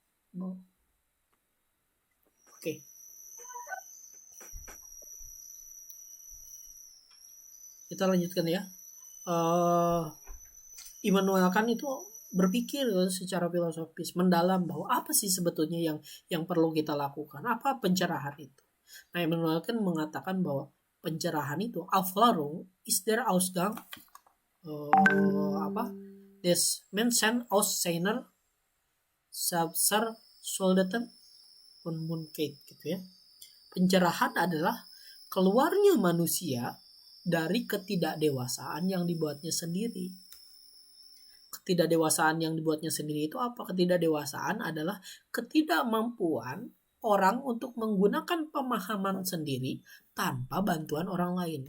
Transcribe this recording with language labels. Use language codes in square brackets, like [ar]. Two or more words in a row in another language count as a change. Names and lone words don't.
[id] Oke. Kita lanjutkan ya. Immanuel Kant itu berpikir secara filosofis mendalam bahwa apa sih sebetulnya yang perlu kita lakukan, apa pencerahan itu. Nah, Immanuel Kant mengatakan bahwa pencerahan itu [de] Aufklärung ist der Ausgang des Menschen aus seiner Selbstverschulden Unmündigkeit [id] gitu ya. Pencerahan adalah keluarnya manusia dari ketidakdewasaan yang dibuatnya sendiri. Ketidakdewasaan yang dibuatnya sendiri itu apa? Ketidakdewasaan adalah ketidakmampuan orang untuk menggunakan pemahaman sendiri tanpa bantuan orang lain.